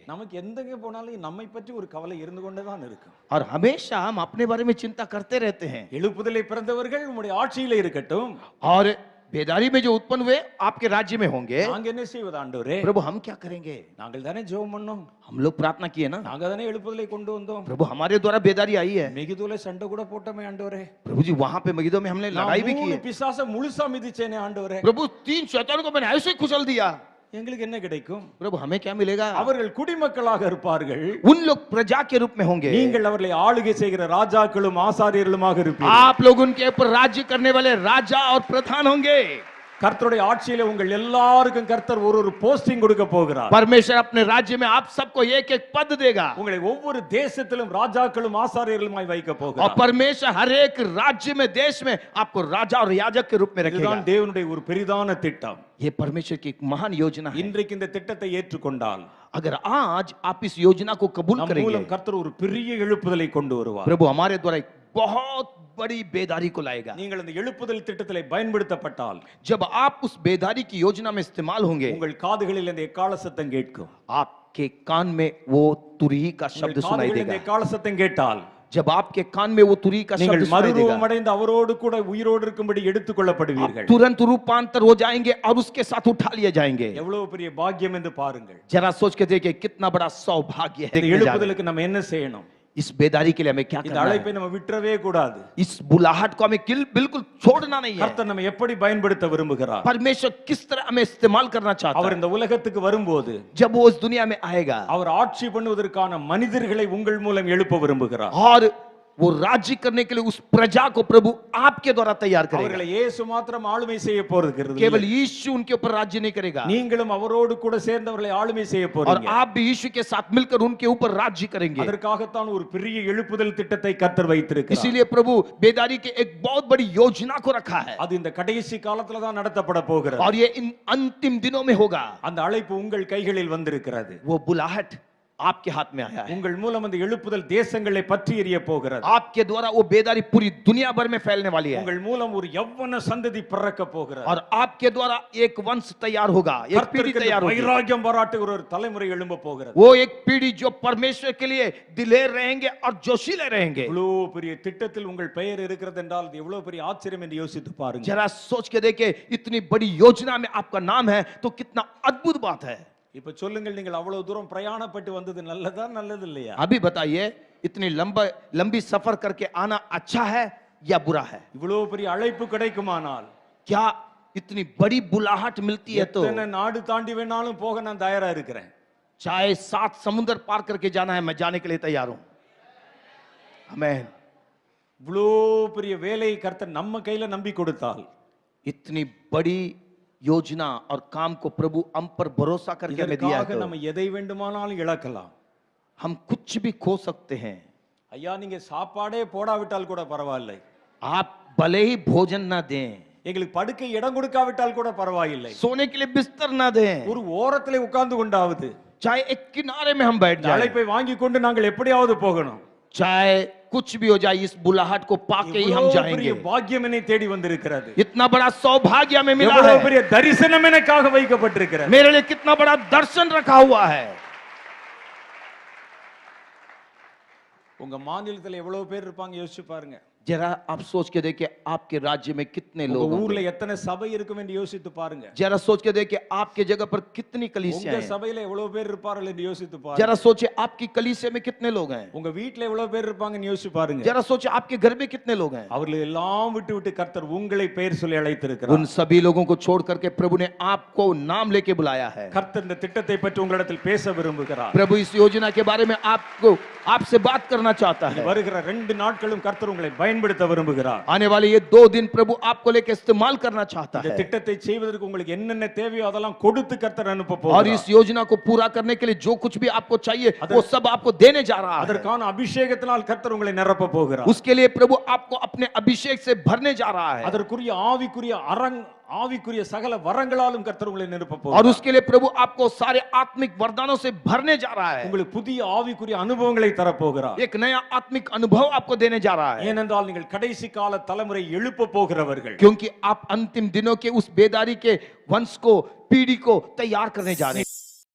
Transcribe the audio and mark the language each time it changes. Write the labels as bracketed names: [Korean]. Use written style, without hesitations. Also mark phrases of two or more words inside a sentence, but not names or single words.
[Tamil] நமக்கு எந்தங்க போனாலும் நம்மை பற்றி ஒரு கவலை இருந்து கொண்டே தான் இருக்கும். [Hindi] और हमेशा हम अपने बारे में चिंता करते रहते हैं। [Tamil] எழுப்புதலை பிறந்தவர்கள் உம்முடைய ஆட்சியிலே இருக்கட்டும், [Hindi] और बेदारी में जो उत्पन्न हुए आपके राज्य में होंगे। [Tamil] நாங்க என்ன செய்வது ஆண்டவரே? [Hindi] प्रभु हम क्या करेंगे? [Tamil] நாங்கள் தானே ஜெபம் பண்ணோம், [Hindi] हम लोग प्रार्थना किए ना, [Tamil] நாங்க தானே எழுப்புதலை கொண்டு வந்தோம். [Hindi] प्रभु हमारे द्वारा बेदारी आई है। [Tamil] மெகிதோல சண்டை கூட போட்டோமே ஆண்டவரே. [Hindi] प्रभु जी वहां पे मगिदो में हमने लड़ाई भी की है। [Tamil] பிசாச முழுசா மிதிச்சேனே ஆண்டவரே. [Hindi] प्रभु 3 शैतानों को मैंने ऐसे ही कुचल दिया। [Tamil] எங்களுக்கு என்ன கிடைக்கும்? [Hindi] प्रभु हमें क्या मिलेगा? [Tamil] அவர்கள் குடிமக்களாக இருப்பார்கள், [Hindi] उन लोग प्रजा के रूप में होंगे। [Tamil] நீங்கள் அவர்களை ஆளுகை செய்கிற ராஜாக்களும் ஆசாரியர்களுமாக இருப்பீர்கள். [Hindi] आप लोग उनके ऊपर राज्य करने वाले राजा और प्रधान होंगे। [Tamil] கர்த்தருடைய ஆட்சியிலே உங்கள் எல்லாருக்கும் கர்த்தர் ஒரு போஸ்டிங் கொடுக்க போகிறார். [Hindi] परमेश्वर अपने राज्य में आप सबको एक एक पद देगा [Tamil] உங்களை ஒவ்வொரு தேசத்திலும் ராஜாக்களும் ஆசாரியர்களுமாய் வைக்க [Hindi] और [Tamil] போகிறார். [Hindi] परमेश्वर हर एक राज्य में देश में आपको राजा और याजक के रूप में रखेगा। [Tamil] இதுதான் தேவனுடைய ஒரு பெரிதான திட்டம். [Hindi] ये परमेश्वर की एक महान योजना है। [Tamil] இன்றைக்கு இந்த திட்டத்தை ஏற்றுக்கொண்டால் [Hindi] अगर आज आप इस योजना को कबूल [Tamil] நம் [Hindi] करेंगे, [Tamil] மூலம் கர்த்தர் ஒரு பெரிய எழுப்புதலை கொண்டு வருவார். [Hindi] प्रभु हमारे द्वारा एक बहुत बड़ी बेदारी को लाएगा। [Tamil] நீங்கள் அந்த எழுப்புதல் திட்டத்திலே பயன்படுத்தப்பட்டால் [Hindi] जब आप उस बेदारी की योजना में इस्तेमाल होंगे, [Tamil] உங்கள் காதுகளில் இந்த எக்கால சத்தம் கேட்கும். [Hindi] आपके कान में वो तुरही का शब्द [Tamil] உங்கள் [Hindi] सुनाई [Tamil] காதுகளில் இந்த [Hindi] देगा। [Tamil] எக்கால சத்தம் கேட்டால் [Hindi] जब आपके कान में वो तुरही का शब्द [Tamil] நீங்கள் [Hindi] सुनाई देगा, [Tamil] மறுரூபம் அடைந்து அவரோடு கூட உயிரோடு இருக்கும்படி எடுத்துக் கொள்ளப்படுவீர்கள். [Hindi] तुरंत रूपांतर हो जाएंगे और उसके साथ उठा लिए जाएंगे। [Tamil] எவ்வளவு பெரிய பாக்கியம் என்று பாருங்கள். [Hindi] जरा सोच के देखिए कितना बड़ा सौभाग्य है। [Tamil] இந்த [Hindi] देखने जा रहे हैं। [Tamil] எழுப்புதலுக்கு நம்ம என்ன செய்யணும்? [Hindi] इस बेदारी के लिए हमें क्या [Tamil] இந்த [Hindi] करना है? [Tamil] அழைப்பை நம்ம விட்டுறவே கூடாது. [Hindi] इस बुलाहट को हमें बिल्कुल छोड़ना नहीं है। [Tamil] கர்த்தர் நம்ம எப்படி பயன்படுத்த விரும்புகிறார்? [Hindi] परमेश्वर किस तरह हमें इस्तेमाल करना चाहता [Tamil] அவர் [Hindi] है। [Tamil] இந்த உலகத்துக்கு வரும்போது [Hindi] जब वो इस दुनिया में आएगा [Tamil] அவர் ஆட்சி பண்ணுவதற்கான மனிதர்களை உங்கள் மூலம் எழுப்ப விரும்புகிறார். [Hindi] और वो राज्य करने के लिए उस प्रजा को प्रभु आपके द्वारा तैयार करेगा। [Tamil] அவர்களை இயேசு மாத்திரம் ஆளுமை செய்ய போகிறது [Hindi] केवल यीशु उनके ऊपर राज्य नहीं करेगा, [Tamil] நீங்களும் அவரோடு கூட சேர்ந்தவர்களை ஆளுமை செய்ய [Hindi] और [Tamil] போறீங்க. [Hindi] आप भी यीशु के साथ मिलकर उनके ऊपर राज्य करेंगे। [Tamil] அதற்காகத்தான் ஒரு பெரிய எழுப்புதல் திட்டத்தை கர்த்தர் வைத்திருக்கிறார். [Hindi] इसीलिए प्रभु बेदारी के एक बहुत बड़ी योजना को रखा है, [Tamil] அது இந்த கடைசி காலத்துல தான் நடத்தப்பட போகிறது. [Hindi] और ये इन अंतिम दिनों में होगा। [Tamil] அந்த அழைப்பு உங்கள் கைகளில் வந்திருக்கிறது. [Hindi] वो बुलाहट आपके हाथ में आया है, [Tamil] உங்கள் மூலம் அந்த எழுப்புதல் தேசங்களை பற்றி எரிய போகிறது. [Hindi] आपके द्वारा वो बेदारी पूरी दुनिया भर में फैलने वाली है, [Tamil] உங்கள் மூலம் ஒரு யௌவன சந்ததி பிறக்க போகிறது. [Hindi] और आपके द्वारा एक वंश तैयार होगा, एक पीढ़ी तैयार होगी। [Tamil] வைராग्யம் பாராட்டுகிற ஒரு தலைமுறை எழும்ப போகிறது. [Hindi] वो एक पीढ़ी जो परमेश्वर के लिए दिलेर रहेंगे और जोशीले रहेंगे। [Tamil] இவ்வளவு பெரிய திட்டத்தில் உங்கள் பெயர் இருக்கிறது என்றால் இது எவ்வளவு பெரிய ஆச்சரியம் என்று யோசித்து பாருங்க. [Hindi] जरा सोच के देखे, इतनी बड़ी योजना में आपका नाम है तो कितना अद्भुत बात है। [Tamil] இப்ப சொல்லுங்கள், நீங்கள் அவ்வளவு தூரம் பிரயாணப்பட்டு வந்தது நல்லதா நல்லது இல்லையா? [Hindi] अभी बताइए, इतनी लंबी सफर करके आना अच्छा है या बुरा है? [Tamil] இவ்வளவு பெரிய அழைப்பு கிடைக்குமானால், [Hindi] क्या इतनी बड़ी बुलाहट मिलती है तो [Tamil] எத்தனை நாடு தாண்டி வேணாலும் போக நான் தயாரா இருக்கிறேன். [Hindi] चाहे 7 समुद्र पार करके जाना है, मैं जाने के लिए तैयार हूं। आमीन। [Tamil] இவ்வளவு பெரிய வேலையை கர்த்தர் நம்ம கையில நம்பி கொடுத்தால், [Hindi] इतनी बड़ी योजना और काम को प्रभु हम पर भरोसा करके हमें दिया [Tamil] இதற்காக [Hindi] है, [Tamil] நம்ம எதை வேண்டுமானாலும் இழக்கலாம். [Hindi] हम कुछ भी खो सकते हैं। [Tamil] ஐயா, நீங்க சாப்பாடே போடாவிட்டால் கூட பரவாயில்லை, [Hindi] आप भले ही भोजन ना दें, [Tamil] எங்களுக்கு படுக்கை இடம் கொடுக்காவிட்டால் கூட பரவாயில்லை, [Hindi] सोने के लिए बिस्तर ना दें, [Tamil] ஒரு ஓரத்திலே உட்கார்ந்து கொண்டாவது [Hindi] चाहे एक किनारे में हम बैठ [Tamil] இந்த [Hindi] जाएं, [Tamil] அழைப்பை வாங்கி கொண்டு நாங்கள் எப்படியாவது போகணும். [Hindi] चाहे कुछ भी हो जाए, इस बुलाहट को पाके ही हम [Tamil] இவ்வளவு [Hindi] जाएंगे। [Tamil] பெரிய பாக்கியம் என்னை தேடி வந்திருக்கிறது. [Hindi] इतना बड़ा सौभाग्य हमें मिला [Tamil] எவ்வளவு [Hindi] है, [Tamil] பெரிய தரிசனம் எனக்காக வைக்கப்பட்டிருக்கிறது. [Hindi] मेरे लिए कितना बड़ा दर्शन रखा हुआ है। [Tamil] உங்க மாநிலத்தில் எவ்வளவு பேர் இருப்பாங்க யோசிச்சு பாருங்க. [Hindi] जरा आप सोच के देखिए, आपके राज्य में कितने लोग [Tamil] உங்க ஊர்ல [Hindi] होंगे। [Tamil] எத்தனை சபை இருக்கும் என்று யோசித்து பாருங்க. [Hindi] जरा सोच के देखिए, आपके जगह पर कितनी कलीसियां [Tamil] உங்க [Hindi] हैं। [Tamil] சபையில எவ்வளவு பேர் இருப்பார்கள் என்று யோசித்து பாருங்க. [Hindi] जरा सोचिए, आपकी कलीसिया में कितने लोग हैं। [Tamil] உங்க வீட்ல எவ்வளவு பேர் இருப்பாங்கன்னு யோசிச்சு பாருங்க. [Hindi] जरा सोचिए, आपके घर में कितने लोग हैं। [Tamil] அவர்கள் எல்லாம் விட்டு விட்டு கர்த்தர் உங்களை பெயர் சொல்லி அழைத்திருக்கிறார். [Hindi] उन सभी लोगों को छोड़ करके प्रभु ने आपको नाम लेके बुलाया है। [Tamil] கர்த்தர் இந்த திட்டத்தை பற்றி உங்களிடத்தில் பேச விரும்புகிறார். [Hindi] प्रभु इस योजना के बारे में आपसे बात करना चाहता है। [Tamil] வருகிற 2 நாட்களும் கர்த்தர் உங்களை பயன்படுத்த விரும்புகிறார். [Hindi] आने वाले ये 2 दिन प्रभु आपको लेके इस्तेमाल करना चाहता [Tamil] இந்த [Hindi] है, [Tamil] திட்டத்தை செய்வதற்கு உங்களுக்கு என்னென்ன தேவையோ அதெல்லாம் கொடுத்து கர்த்தர் அனுப்ப [Hindi] और [Tamil] போகிறார். [Hindi] इस योजना को पूरा करने के लिए जो कुछ भी आपको चाहिए वो सब आपको देने जा रहा है। [Tamil] அதற்கான அபிஷேகத்தினால் கர்த்தர் உங்களை நிரப்ப போகிறார். [Hindi] उसके लिए प्रभु आपको अपने अभिषेक से भरने जा रहा है, [Tamil] அதற்குரிய ஆவிக்குரிய சகல வரங்களாலும் கர்த்தர் உங்களை நிரப்ப [Hindi] और [Tamil] போகிறார். [Hindi] उसके लिए प्रभु आपको सारे आत्मिक वरदानों से भरने जा रहा है। [Tamil] உங்களுக்கு புதிய ஆவிக்குரிய அனுபவங்களை தர போகிறார். [Hindi] एक नया आत्मिक अनुभव आपको देने जा रहा है, [Tamil] ஏனென்றால் நீங்கள் கடைசி கால தலைமுறை எழுப்ப போகிறவர்கள். [Hindi] क्योंकि आप अंतिम दिनों के उस बेदारी के वंश को, पीढ़ी को तैयार करने जा रहे हैं।